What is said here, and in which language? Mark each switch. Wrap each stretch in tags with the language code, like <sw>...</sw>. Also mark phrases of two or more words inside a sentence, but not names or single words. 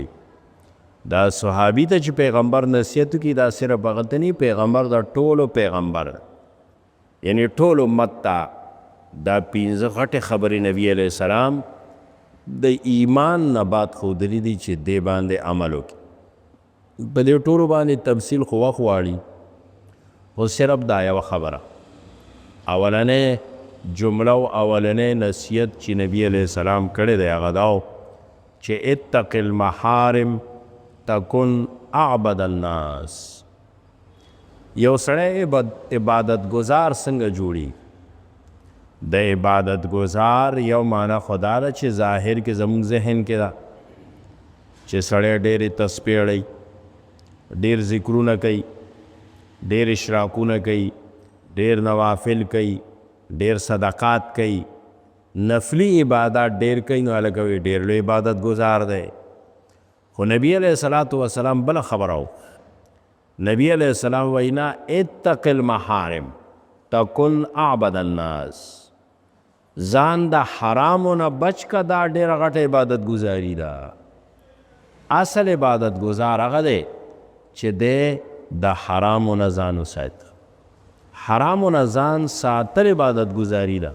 <ps>دا صحابي ته چې پیغمبر نصیحت کی، دا صرف هغه ته نه، پیغمبر دا ټولو پیغمبر، یعنی ټول امت ته دا 15 غټې خبرې نبی</ps> <ar>علیہ السلام</ar> <ps>د ایمان نه بعد ښودلي دي چې دې باندې عمل وکړي. په دې ټولو باندې تفصیل خو وخت غواړي، خو صرف دا یوه خبره، اولنې جمله او اولنې نصیحت چې نبی</ps> <ar>علیہ السلام</ar> <ps>کړی دی هغه دا و چې</ps> <ar>اتق المحارم تکن اعبد الناس.</ar> <ps>یو سړی عبادت گزار څنګه جوړي؟ د عبادت گزار یو معنی خدا ده چې ظاهر کې زموږ ذهن کې ده چې سړی ډېرې تسبیح اړوي، ډېر ذکرونه کوي، ډېر اشراقونه کوي، ډېر نوافل کوي، ډېر صدقات کوي، نفلی عبادت ډېر کوي، نو هلکه وایي ډېر لوی عبادت گزار دی. خو نبی</ps> <ar>علیہ الصلوۃ والسلام</ar> <ps>بله خبره و. نبی</ps> <ar>علیہ السلام</ar> <ps>وایي نه،</ps> <ar>اتق المحارم تکن اعبد الناس،</ar> <ps>ځان د حرامو نه بچ که، دا ډېره غټه عبادت گزاري ده. اصل عبادت گزار هغه دی چې دی د حرامو نه ځان وساتي. حرامو نه ځان ساتل عبادت گزاري ده.</ps>